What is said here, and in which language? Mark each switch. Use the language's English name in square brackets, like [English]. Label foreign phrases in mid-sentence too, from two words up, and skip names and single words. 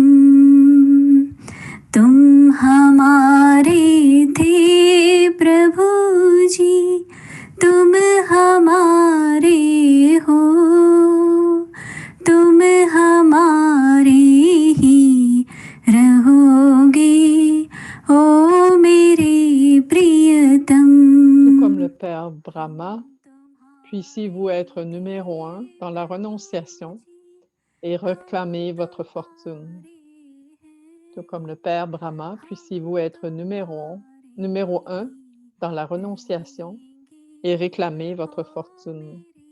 [Hindi] तुम हमारे थे प्रभु जी तुम हमारे हो तुम हमारे ही रहोगे ओ मेरे प्रियतम. [French] Tout comme le Père Brahma, puissiez-vous être numéro 1 dans la renonciation et réclamer votre fortune. Tout comme le Père Brahma, puissiez-vous être numéro 1 dans la renonciation et réclamer votre fortune.